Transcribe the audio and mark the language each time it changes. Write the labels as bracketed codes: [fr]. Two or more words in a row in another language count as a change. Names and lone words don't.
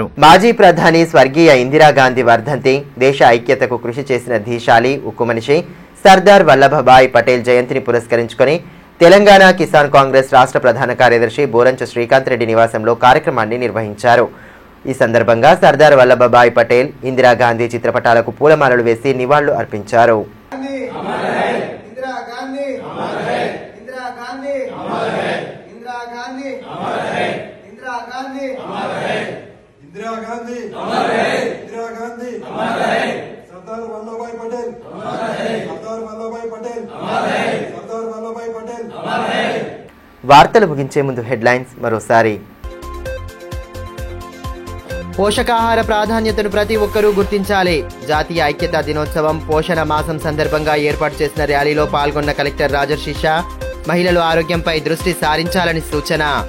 [te] మాజీ ప్రధాని స్వర్గీయ ఇందిరాగాంధీ వర్ధంతి, దేశ ఐక్యతకు కృషి చేసిన ధీశాలి ఉక్కు మనిషి సర్దార్ వల్లభభాయ్ పటేల్ జయంతిని పురస్కరించుకొని తెలంగాణ కిసాన్ కాంగ్రెస్ రాష్ట్ర ప్రధాన కార్యదర్శి బోరంచ శ్రీకాంత్ రెడ్డి నివాసంలో కార్యక్రమాన్ని నిర్వహించారు. ఈ సందర్భంగా సర్దార్ వల్లభభాయ్ పటేల్, ఇందిరాగాంధీ చిత్రపటాలకు పూలమాలలు వేసి నివాళులు అర్పించారు. इंदिरा गांधी इंदिरा गांधी सरदार वल्लभभाई पटेल వార్తలు ముగించే ముందు హెడ్లైన్స్ మరోసారి. పోషకాహార ప్రాధాన్యతను ప్రతి ఒక్కరూ గుర్తించాలి. జాతీయ ఐక్యతా దినోత్సవం పోషణ మాసం సందర్భంగా ఏర్పాటు చేసిన ర్యాలీలో పాల్గొన్న కలెక్టర్ రాజర్షిష మహిళలు ఆరోగ్యంపై దృష్టి సారించాలని సూచన.